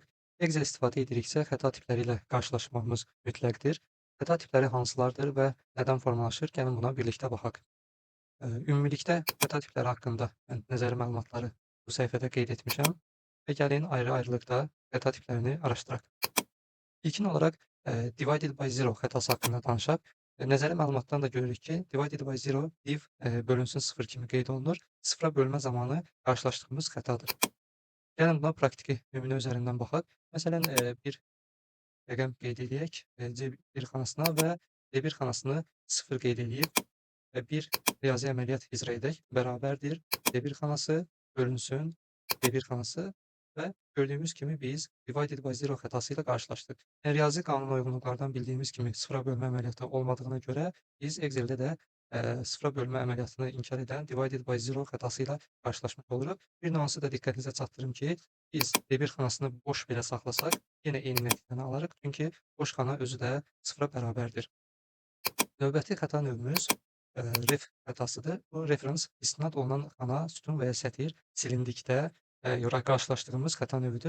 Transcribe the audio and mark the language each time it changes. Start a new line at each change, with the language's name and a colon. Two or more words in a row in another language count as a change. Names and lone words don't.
Azerbaijani: Excel istifadə ediriksə, xəta tipləri ilə qarşılaşmamız mütləqdir. Xəta tipləri hansılardır və nədən formalaşır? Gəlin buna birlikdə baxaq. Ümumilikdə xəta tipləri haqqında mən nəzəri məlumatları bu səhifədə qeyd etmişəm və gəlin ayrı-ayrılıqda xəta tiplərini araşdıraq. İlkin olaraq
English: divided by zero
Azerbaijani: xətası haqqında danışaq. Nəzəri məlumatdan da görürük ki,
English: divided by zero
Azerbaijani: div bölünsün sıfır kimi qeyd olunur. Sıfıra bölmə zamanı qarşılaşdığımız xətadır. Gəlin buna praktiki nümunə üzərindən baxaq. Məsələn, bir rəqəm qeyd edək C1 xanasına və D1 xanasını 0 qeyd edib bir riyazi əməliyyat icra edək. Bərabərdir D1 xanası bölünsün D1 xanası və gördüyümüz kimi biz
English: divided by zero
Azerbaijani: xətası ilə qarşılaşdıq. Yəni, riyazi qanun uyğunluqlardan bildiyimiz kimi sıfıra bölmə əməliyyatı olmadığına görə biz Excel-də də sıfıra bölmə əməliyyatını inkar edən
English: divided by zero
Azerbaijani: xətası ilə qarşılaşmış oluruq. Bir nüansı da diqqətinizə çatdırım ki, biz D1 xanasını boş belə saxlasaq, yenə eyni nəticəni alarıq. Çünki boş xana özü də sıfıra bərabərdir. Növbəti xəta növümüz ref xətasıdır. Bu referans istinad olunan xana, sütun və ya sətir silindikdə qarşılaşdığımız xəta növüdür.